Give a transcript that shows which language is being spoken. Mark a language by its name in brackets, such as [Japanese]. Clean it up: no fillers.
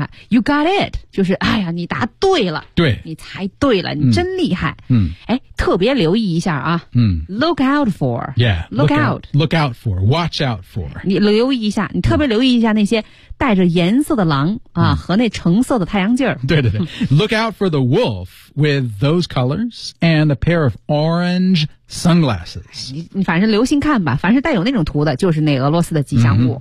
[English] You got it [Chinese] 就是哎呀你答对了对你猜对了你真厉害哎特别留意一下啊 [English] Look out for Yeah Look out Look out for Watch out for [Chinese] 你留意一下你特别留意一下那些带着颜色的狼啊和那橙色的太阳镜对对对 [English] Look out for the wolf with those colors and a pair of orangesunglasses [Chinese] 你反正留心看吧凡是带有那种图的就是那俄罗斯的吉祥物、